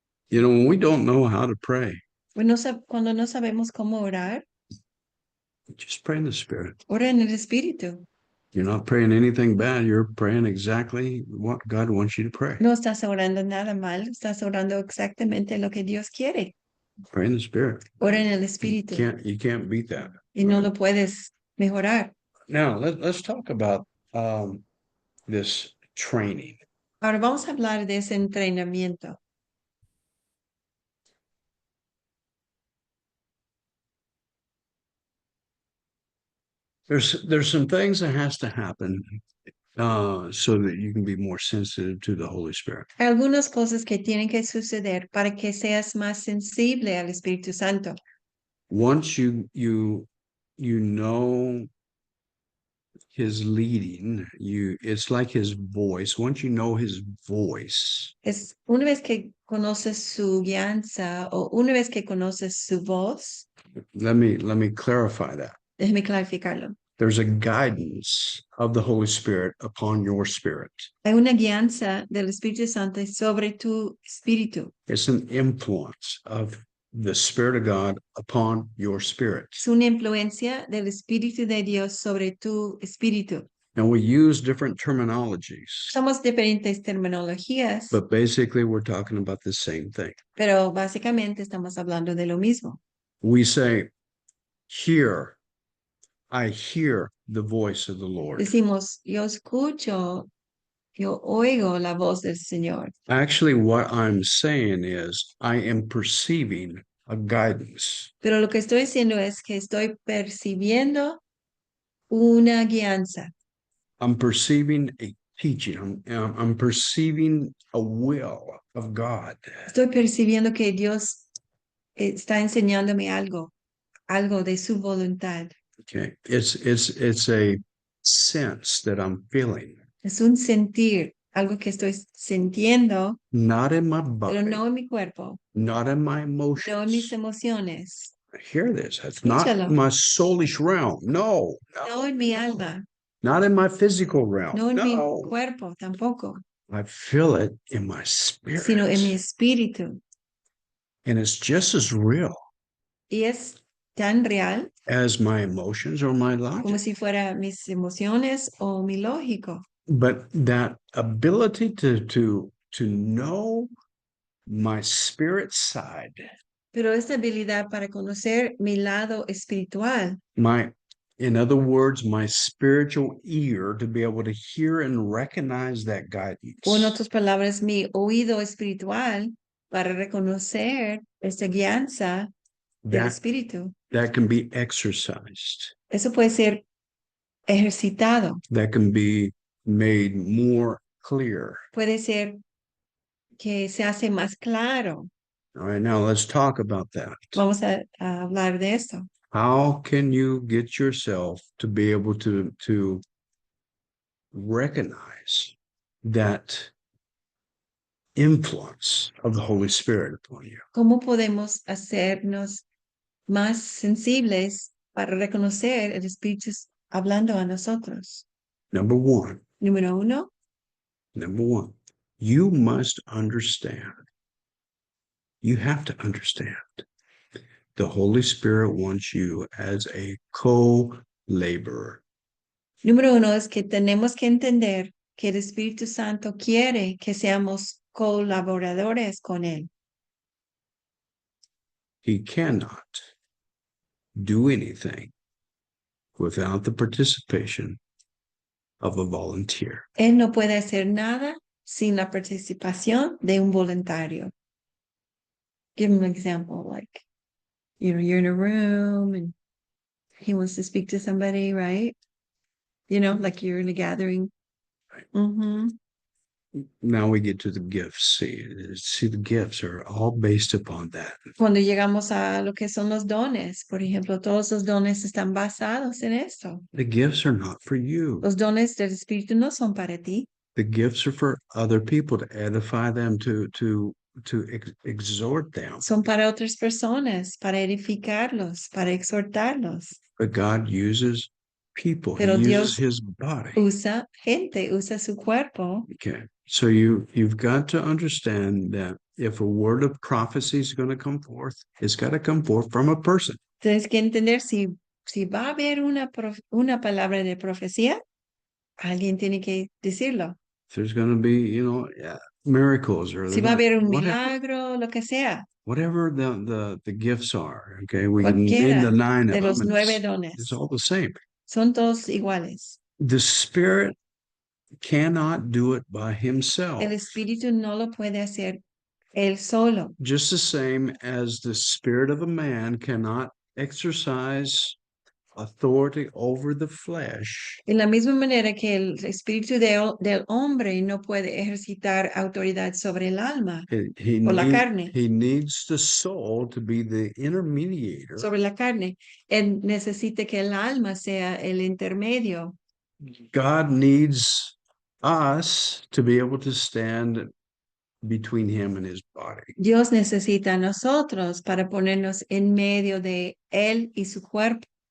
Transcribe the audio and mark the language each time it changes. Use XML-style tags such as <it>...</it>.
<en>You know, when we don't know how to pray,</en> <es>Bueno, cuando no sabemos cómo orar,</es> <en>just pray in the Spirit.</en> <es>ora en el Espíritu.</es> <en>You're not praying anything bad. You're praying exactly what God wants you to pray.</en> <es>No estás orando nada mal, estás orando exactamente lo que Dios quiere.</es> <en>Pray in the Spirit.</en> <es>Ora en el</es> <en>You</en> <es>Espíritu</es> <en>can't beat that.</en> <es>y no lo puedes mejorar.</es> <en>Now let's talk about this training.</en> <es>Ahora vamos a hablar de ese entrenamiento.</es> <en>There's some things that has to happen so that you can be more sensitive to the Holy Spirit.</en> <es>Hay algunas cosas que tienen que suceder para que seas más sensible al Espíritu Santo.</es> <en>Once you know his leading, it's like his voice. Once you know his voice,</en> <es>Es una vez que conoces su guianza o una vez que conoces su voz,</es> <en>let me clarify that.</en> <es>déjeme clarificarlo.</es> <en>There's a guidance of the Holy Spirit upon your spirit.</en> <es>Hay una guianza del Espíritu Santo sobre tu espíritu.</es> <en>It's an influence of the Spirit of God upon your spirit.</en> <es>Es una influencia del Espíritu de Dios sobre tu espíritu.</es> <en>And we use different terminologies,</en> <es>Somos diferentes terminologías,</es> <en>but basically we're talking about the same thing.</en> <es>pero básicamente estamos hablando de lo mismo.</es> <en>We say, "Here, I hear the voice of the Lord."</en> <es>Decimos, yo escucho, yo oigo la voz del Señor.</es> <en>Actually, what I'm saying is I am perceiving a guidance.</en> <es>Pero lo que estoy diciendo es que estoy percibiendo una guianza.</es> <en>I'm perceiving a teaching. I'm perceiving a will of God.</en> <es>Estoy percibiendo que Dios está enseñándome algo de su voluntad.</es> <en>Okay. It's a sense that I'm feeling,</en> <es>Es un sentir, algo que estoy sintiendo,</es> <en>not in my</en> <es>pero</es> <en>body,</en> <es>no en mi cuerpo,</es> <en>not in my</en> <es>no en mis emociones,</es> <en>Hear this. It's not</en> <es>Escúchalo.</es> <en>my soulish realm. No,</en> <es>no en mi alma,</es> <en>not in my physical realm.</en> <es>no en mi No, cuerpo tampoco,</es> <en>I feel it in my spirit.</en> <es>sino en mi espíritu.</es> <en>And it's just as real</en> <es>Y es tan real</es> <en>as my emotions or my</en> <es>como</es> <en>logic.</en> <es>si fuera mis emociones o mi lógico.</es> <en>But that ability to know my spirit side,</en> <es>Pero esta habilidad para conocer mi lado espiritual,</es> <en>in other words, my spiritual ear to be able to hear and recognize that guidance.</en> <es>o en otras palabras, mi oído espiritual para reconocer esta guianza del</es> <en>That,</en> <es>espíritu.</es> <en>that can be exercised.</en> <es>Eso puede ser ejercitado,</es> <en>That can be made more clear.</en> <es>puede ser que se hace más claro.</es> <en>All right, now let's talk about that.</en> <es>Vamos a hablar de esto.</es> <en>How can you get yourself to be able to recognize that influence of the Holy Spirit upon you?</en> <es>¿Cómo podemos hacernos más sensibles para reconocer el Espíritu hablando a nosotros?</es> <en>Number one,</en> <es>Número uno,</es> <en>you must understand. You have to understand. The Holy Spirit wants you as a co-laborer.</en> <es>número uno es que tenemos que entender que el Espíritu Santo quiere que seamos colaboradores con Él.</es> <en>He cannot do anything without the participation of a volunteer.</en> <es>Él no puede hacer nada sin la participación de un voluntario.</es> <en>Give him an example, like, you're in a room and he wants to speak to somebody, right? Like you're in a gathering. Right. Mm-hmm. Now we get to the gifts. See, the gifts are all based upon that.</en> <es>Cuando llegamos a lo que son los dones, por ejemplo, todos los dones están basados en esto.</es> <en>The gifts are not for you.</en> <es>Los dones del Espíritu no son para ti.</es> <en>The gifts are for other people to edify them, to exhort them.</en> <es>Son para otras personas, para edificarlos, para exhortarlos.</es> <en>But God uses people.</en> <es>Pero</es> <en>He</en> <es>Dios</es> <en>uses his body.</en> <es>Usa gente, usa su cuerpo.</es> <en>Okay. So you've got to understand that if a word of prophecy is going to come forth, it's got to come forth from a person.</en> <es>Tienes que entender si va a haber una palabra de profecía, alguien tiene que decirlo.</es> <en>If there's going to be, miracles or</en> <es>Si va a haber un</es> <en>whatever,</en> <es>milagro, lo que sea.</es> <en>whatever the gifts are, okay, we can name</en> <es>Cualquiera</es> <en>the 9</en> <es>de</es> <en>of</en> <es>los</es> <en>them.</en> <es>9 dones.</es> <en>It's all the same.</en> <es>Son todos iguales.</es> <en>The Spirit cannot do it by himself.</en> <es>El Espíritu no lo puede hacer él solo.</es> <en>Just the same as the spirit of a man cannot exercise authority over the flesh.</en> <es>En la misma manera que el espíritu del hombre no puede ejercitar autoridad sobre el alma, o la carne.</es> <en>He needs the soul to be the intermediator</en> <es>sobre la carne. Él necesita que el alma sea el intermedio</es> <en>God needs us to be able to stand between him and his body.</en> <es>Dios necesita a nosotros para ponernos en medio de él y su cuerpo.</es>